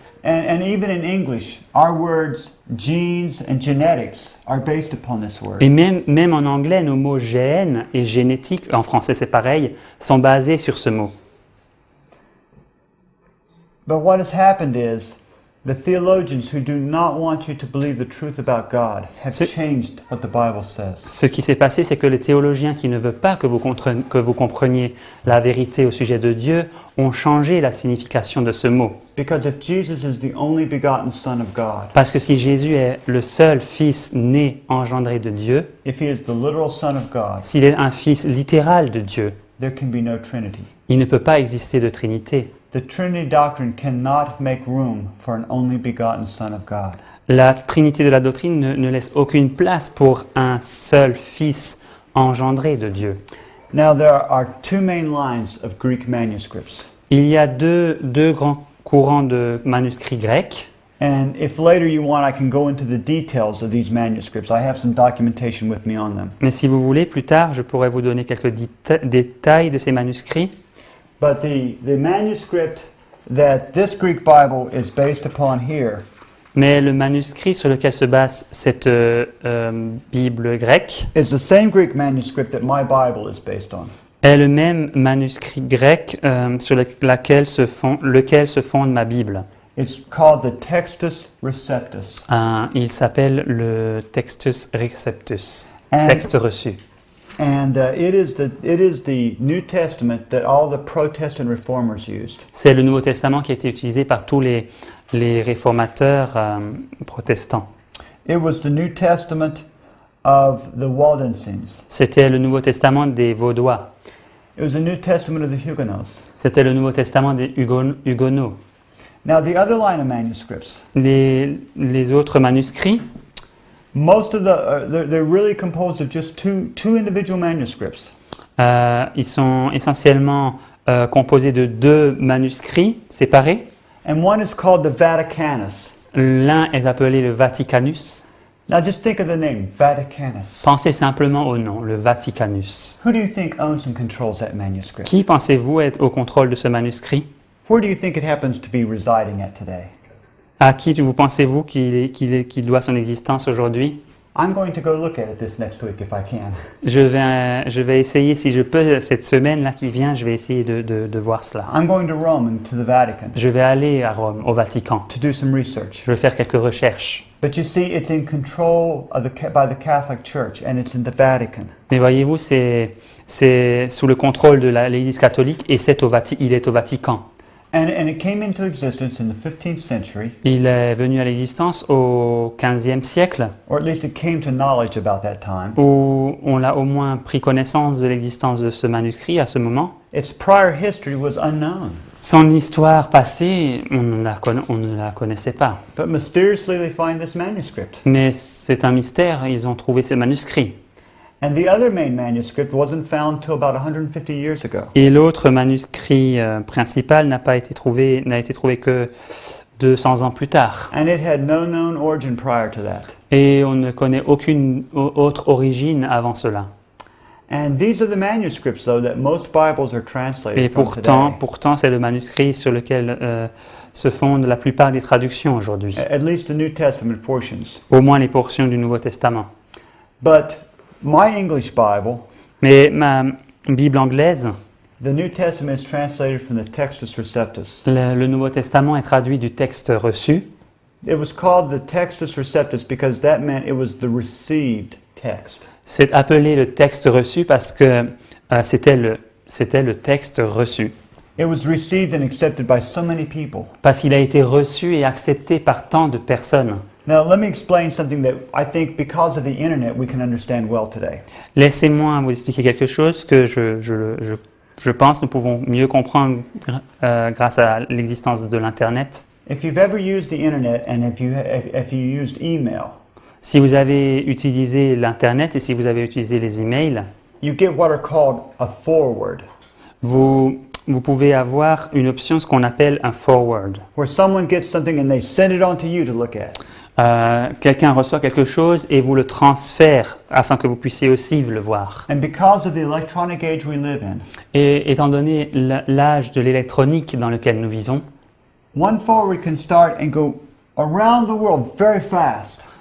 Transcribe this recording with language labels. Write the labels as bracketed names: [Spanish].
[English] And even in English, our words genes and genetics are based upon this word. [French] Et même en anglais, nos mots gène et génétique, en français c'est pareil, sont basés sur ce mot. [English] But what has happened is The theologians who do not want you to believe the truth about God have [French] C'est- [English] changed what the Bible says. [French] Ce qui s'est passé, c'est que les théologiens qui ne veulent pas que que vous compreniez la vérité au sujet de Dieu ont changé la signification de ce mot. [English] Because if Jesus is the only begotten Son of God, [French] Parce que si Jésus est le seul Fils né, engendré de Dieu, [English] if he is the literal Son of God, [French] s'il est un Fils littéral de Dieu, [English] there can be no Trinity. [French] il ne peut pas exister de Trinité. [English] The Trinity doctrine cannot make room for an only begotten Son of God. [French] La Trinité de la doctrine ne laisse aucune place pour un seul Fils engendré de Dieu. [English] Now, there are two main lines of Greek manuscripts. [French] Il y a deux grands courants de manuscrits grecs. [English] And if later you want, I can go into the details of these manuscripts. I have some documentation with me on them. [French] Mais si vous voulez, plus tard, je pourrais vous donner quelques détails de ces manuscrits. [English] But the manuscript that this Greek Bible is based upon here [French] Mais le manuscrit sur lequel se base cette Bible grecque [English] is the same Greek manuscript that my Bible is based on. [French] est le même manuscrit grec sur lequel se fonde ma Bible. [English] It's called the Textus Receptus. [French] Il s'appelle le Textus Receptus, [English] And- [French] texte reçu. [English] And it is the New Testament that all the Protestant reformers used. [French] C'est le Nouveau Testament qui a été utilisé par tous les réformateurs protestants. [English] It was the New Testament of the Waldensians. [French] C'était le Nouveau Testament des Vaudois. [English] It was the New Testament of the Huguenots. [French] C'était le Nouveau Testament des Huguenots. [English] Now, the other line of manuscripts, [French] Les autres manuscrits, [English] most of they're really composed of just two individual manuscripts. [French] ils sont essentiellement composés de deux manuscrits séparés. [English] And one is called the Vaticanus. [French] L'un est appelé le Vaticanus. [English] Now, just think of the name, Vaticanus. [French] Pensez simplement au nom, le Vaticanus. [English] Who do you think owns and controls that manuscript? [French] Qui pensez-vous être au contrôle de ce manuscrit? [English] Where do you think it happens to be residing at today? [French] À qui vous pensez-vous qu'il doit son existence aujourd'hui? [English] I'm going to go look at it this next week if I can. [French] Je vais essayer, si je peux, cette semaine-là qui vient, je vais essayer de voir cela. [English] I'm going to Rome and to the Vatican [French] Je vais aller à Rome, au Vatican. [English] to do some research. [French] Je vais faire quelques recherches. [English] But you see, it's in control of by the Catholic Church, and it's in the Vatican. [French] Mais voyez-vous, c'est sous le contrôle de l'Église catholique et il est au Vatican. [English] And it came into existence in the 15th century, [French] Il est venu à l'existence au XVe siècle, [English] or at least it came to knowledge about that time. [French] où on a au moins pris connaissance de l'existence de ce manuscrit à ce moment. [English] Its prior history was unknown, [French] Son histoire passée, on ne la connaissait pas. [English] but mysteriously they find this manuscript. [French] Mais c'est un mystère, ils ont trouvé ce manuscrit. [English] And the other main manuscript wasn't found till about 150 years ago. [French] Et l'autre manuscrit principal n'a été trouvé que 200 ans plus tard. [English] And it had no known origin prior to that. [French] Et on ne connaît aucune autre origine avant cela. [English] And these are the manuscripts, though, that most Bibles are translated [French] Et [English] from today. [French] pourtant, c'est le manuscrit sur lequel se fondent la plupart des traductions aujourd'hui. [English] At least the New Testament portions. [French] Au moins les portions du Nouveau Testament. [English] But my English Bible, [French] Mais ma Bible anglaise, [English] the New Testament is translated from the Textus Receptus. [French] le Nouveau Testament est traduit du texte reçu. [English] It was called the Textus Receptus because that meant it was the received text. [French] C'est appelé le texte reçu parce que c'était le texte reçu. [English] It was received and accepted by so many people. [French] Parce qu'il a été reçu et accepté par tant de personnes. [English] Now, let me explain something that I think because of the internet we can understand well today. [French] Laissez-moi vous expliquer quelque chose que je pense nous pouvons mieux comprendre grâce à l'existence de l'Internet. [English] If you've ever used the internet and if you used email, [French] Si vous avez utilisé l'Internet et si vous avez utilisé les emails, [English] you get what are called a forward, [French] vous pouvez avoir une option, ce qu'on appelle un forward. [English] where someone gets something and they send it on to you to look at. [French] Quelqu'un reçoit quelque chose et vous le transfère afin que vous puissiez aussi le voir. [English] And because of the electronic age we live in, [French] Et étant donné l'âge de l'électronique dans lequel nous vivons, [English] one forward can start and go around the world very fast.